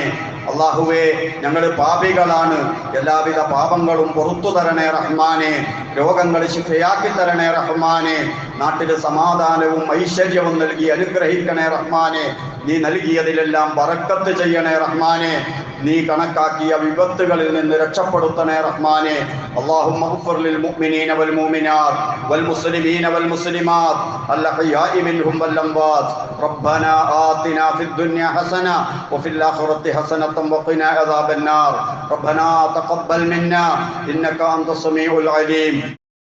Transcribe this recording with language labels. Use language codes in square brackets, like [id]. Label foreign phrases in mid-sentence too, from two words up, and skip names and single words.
[ml] അള്ളാഹുവേ, ഞങ്ങൾ പാപികളാണ്, എല്ലാവിധ പാപങ്ങളും പുറത്തു തരണേ റഹ്മാനെ. രോഗങ്ങൾ ശിഫയാക്കി തരണേ റഹ്മാനെ. നാട്ടിൽ സമാധാനവും ഐശ്വര്യവും നൽകി അനുഗ്രഹിക്കണേ റഹ്മാനെ. നീ നൽകിയതിലെല്ലാം ബറക്കത്ത് ചെയ്യണേ റഹ്മാനെ. നീ കണക്കാക്കിയ വിപത്തുകളിൽ നിന്ന് രക്ഷപ്പെടുത്തണേ റഹ്മാനെ. [ar] اللهم اغفر للمؤمنين والمؤمنات والمسلمين والمسلمات الأحياء منهم والأموات. ربنا آتنا في الدنيا حسنة وفي الآخرة حسنة وقنا عذاب النار. ربنا تقبل منا إنك أنت السميع العليم.